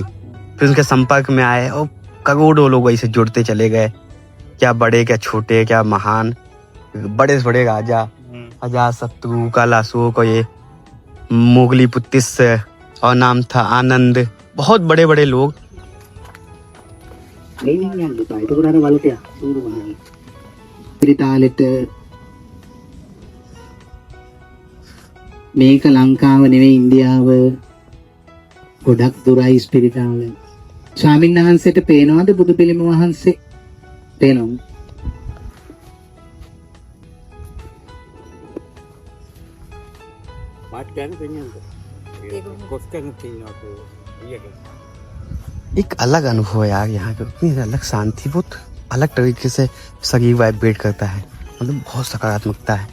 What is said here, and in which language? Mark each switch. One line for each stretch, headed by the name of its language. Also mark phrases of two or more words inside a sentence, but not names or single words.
Hindi: फिर उनके संपर्क में आए और करोड़ों लोग ऐसे जुड़ते चले गए, क्या बड़े क्या छोटे क्या महान, बड़े से बड़े राजा, अजातशत्रु, कालाशोक, और ये मुगली पुत्तिस्य, और नाम था आनंद, बहुत बड़े बड़े लोग।
Sinhala: මේක ලංකාව නෙවෙයි ඉන්දියාව ගොඩක් දුරයි ස්පිරිතාල ස්වාමීන් වහන්සේට පේනවද බුදු පිළිම වහන්සේ පේනවද
Hindi: एक अलग अनुभव है यार, यहाँ पे इतनी अलग शांति, बहुत अलग तरीके से शरीर वाइब्रेट करता है, मतलब बहुत सकारात्मकता है।